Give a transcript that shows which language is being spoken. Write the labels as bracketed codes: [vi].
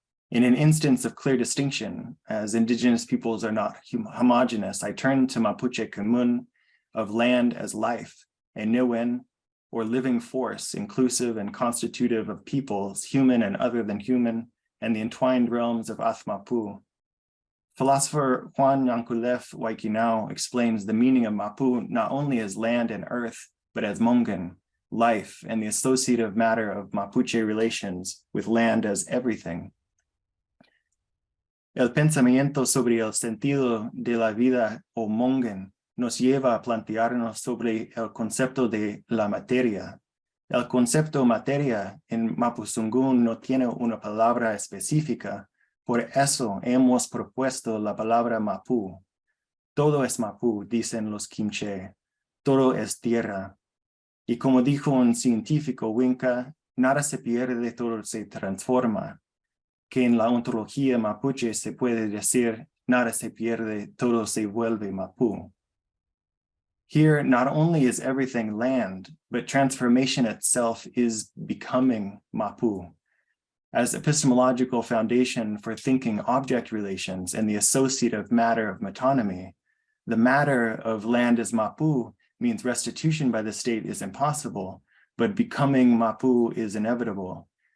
[en] In an instance of clear distinction, as indigenous peoples are not homogeneous, I turn to Mapuche Kumun of land as life, a Niwen, or living force, inclusive and constitutive of peoples, human and other than human, and the entwined realms of Athmapu. Philosopher Juan Yankulef Waikinau explains the meaning of Mapu not only as land and earth, but as Mongan, life, and the associative matter of Mapuche relations with land as everything. [es] El pensamiento sobre el sentido de la vida o Mongan nos lleva a plantearnos sobre el concepto de la materia. El concepto materia en Mapuzungún no tiene una palabra específica, por eso hemos propuesto la palabra Mapu. Todo es Mapu, dicen los Quinche, todo es tierra. Y como dijo un científico Winca, nada se pierde, todo se transforma. Que en la ontología mapuche se puede decir, nada se pierde, todo se vuelve Mapu. [en] Here, not only is everything land, but transformation itself is becoming Mapu. As epistemological foundation for thinking object relations and the associative matter of metonymy, the matter of land as Mapu means restitution by the state is impossible, but becoming Mapu is inevitable.